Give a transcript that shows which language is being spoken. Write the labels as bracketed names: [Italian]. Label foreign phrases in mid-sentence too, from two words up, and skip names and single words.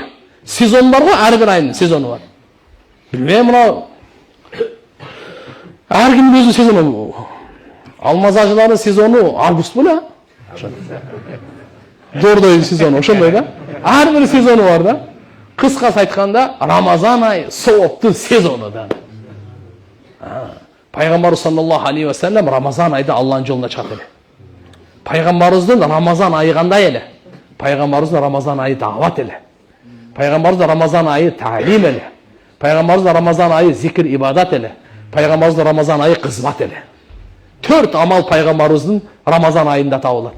[Kyrgyz] Сезон бар го, ар бир айдын сезону бар. Билбейм, мына ар кимдин өзүнүн сезону. Алмаз ажылардын сезону август беле? Дордойдун сезону ошондой да. Ар бир сезону бар да. Кыскасы айтканда, Рамазан ай сооптун сезону да. Пайгамбар [Arabic] صلى الله عليه وسلم [Kyrgyz] Рамазан айда Алланын жолуна чыгат эле. Пайгамбарыбыздын Рамазан айы кандай эле? Пайгамбарыбыздын Рамазан айы дават эле. Пайгамбарыбыздын Рамазан айы таалим эле. Пайгамбарыбыздын Рамазан айы зикир ибадат эле. Пайгамбарыбыздын Рамазан айы кызмат эле. 4 амал пайгамбарыбыздын Рамазан айында табылат.